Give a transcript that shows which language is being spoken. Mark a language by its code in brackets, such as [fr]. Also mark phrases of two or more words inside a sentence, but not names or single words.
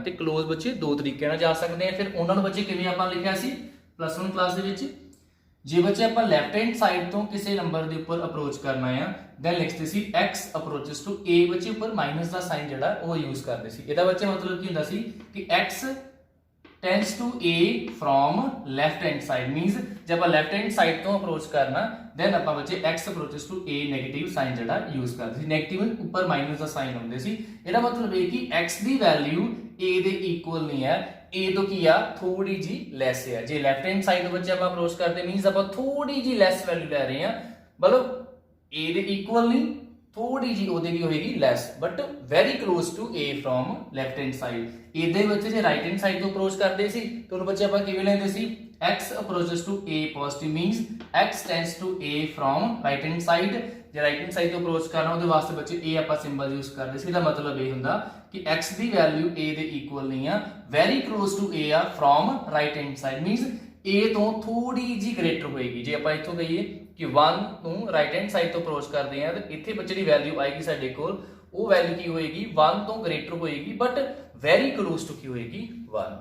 [pa] ਤੇ ਕਲੋਜ਼ ਬੱਚੇ ਦੋ ਤਰੀਕਿਆਂ ਨਾਲ ਜਾ ਸਕਦੇ ਆ। ਫਿਰ ਉਹਨਾਂ ਨੂੰ ਬੱਚੇ ਕਿਵੇਂ ਆਪਾਂ ਲਿਖਿਆ ਸੀ +1 ਕਲਾਸ ਦੇ ਵਿੱਚ, ਜੇ ਬੱਚੇ ਆਪਾਂ [en] left hand side [pa] ਤੋਂ ਕਿਸੇ ਨੰਬਰ ਦੇ ਉੱਪਰ ਅਪਰੋਚ ਕਰਨਾ ਆ, ਦੈਨ ਲਿਖਦੇ ਸੀ [en] x approaches to a. [pa] ਬੱਚੇ ਉੱਪਰ ਮਾਈਨਸ ਦਾ ਸਾਈਨ ਜਿਹੜਾ ਉਹ ਯੂਜ਼ ਕਰਦੇ ਸੀ। ਇਹਦਾ ਬੱਚੇ ਮਤਲਬ ਕੀ ਹੁੰਦਾ ਸੀ ਕਿ [en] x tends to a from left hand side, means [pa] ਜੇ ਆਪਾਂ [en] left hand side [pa] ਤੋਂ ਅਪਰੋਚ ਕਰਨਾ, ਦੈਨ ਆਪਾਂ ਬੱਚੇ [en] x approaches to a negative sign [pa] ਜਿਹੜਾ ਯੂਜ਼ ਕਰਦੇ ਸੀ। ਨੈਗੇਟਿਵ ਉੱਪਰ ਮਾਈਨਸ ਦਾ ਸਾਈਨ ਹੁੰਦੇ ਸੀ। ਇਹਦਾ ਮਤਲਬ ਇਹ ਕਿ x ਦੀ ਵੈਲਿਊ a ਦੇ ਇਕੁਅਲ ਨਹੀਂ ਹੈ, a ਤੋਂ ਕੀ ਆ, ਥੋੜੀ ਜੀ ਲੈਸ ਹੈ। ਜੇ [en] left hand side [pa] ਤੋਂ ਬੱਚੇ ਆਪਾਂ ਅਪਰੋਚ ਕਰਦੇ, ਮੀਨਸ ਆਪਾਂ ਥੋੜੀ ਜੀ [en] less value [pa] ਲੈ ਰਹੇ ਹਾਂ, ਮਤਲਬ a ਦੇ ਇਕੁਅਲ ਨਹੀਂ, ਥੋੜੀ ਜੀ ਉਹਦੇ ਵੀ ਹੋਏਗੀ ਲੈਸ, [en] but very close to a from left hand side. [pa] ਇਹਦੇ ਵਿੱਚ ਜੇ [en] right hand side [pa] ਤੋਂ ਅਪਰੋਚ ਕਰਦੇ ਸੀ ਤਾਂ ਉਹਨੂੰ ਬੱਚੇ ਆਪਾਂ ਕਿਵੇਂ ਲੈਂਦੇ ਸੀ, [en] x approaches to a positive, means x tends to a from right hand side। [pa] ਜੇ [en] right hand side [pa] ਤੋਂ ਅਪਰੋਚ ਕਰਨਾ ਉਹਦੇ ਵਾਸਤੇ ਬੱਚੇ a ਆਪਾਂ [en] symbol use [pa] ਕਰਦੇ ਸੀ। ਇਹਦਾ ਮਤਲਬ ਇਹ ਹੁੰਦਾ ਕਿ x ਦੀ ਵੈਲਿਊ a ਦੇ ਇਕੁਅਲ ਨਹੀਂ ਆ, [en] very close to a [pa] ਆ [en] from right hand side, [pa] ਮੀਨਸ a ਤੋਂ ਥੋੜੀ ਜੀ ਗ੍ਰੇਟਰ ਹੋਏਗੀ। ਜੇ ਆਪਾਂ ਇੱਥੋਂ ਕਹੀਏ ਕਿ 1 ਨੂੰ [en] right hand side [pa] ਤੋਂ ਅਪਰੋਚ ਕਰਦੇ ਆ, ਤੇ ਇੱਥੇ ਬੱਚੇ ਦੀ ਵੈਲਿਊ ਆਏਗੀ ਸਾਡੇ ਕੋਲ, ਉਹ ਵੈਲਿਊ ਕੀ ਹੋਏਗੀ, 1 ਤੋਂ ਗ੍ਰੇਟਰ ਹੋਏਗੀ, [en] but very close to [pa] ਕੀ ਹੋਏਗੀ, 1।